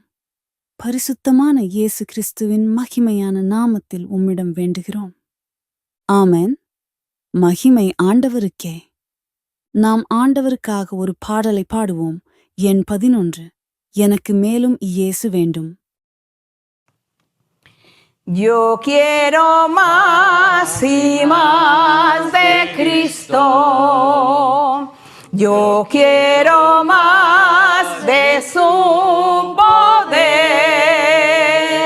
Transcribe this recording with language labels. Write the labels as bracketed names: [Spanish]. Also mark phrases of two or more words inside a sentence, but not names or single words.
[Tamil] பரிசுத்தமான இயேசு கிறிஸ்துவின் மகிமையான நாமத்தில் உம்மிடம் வேண்டுகிறோம். ஆமென். மகிமை ஆண்டவருக்கே. நாம் ஆண்டவருக்காக ஒரு பாடலை பாடுவோம். எண் 11. எனக்கு மேலும் இயேசு வேண்டும். [Spanish] Yo quiero más y más de Cristo. Yo quiero más de su poder.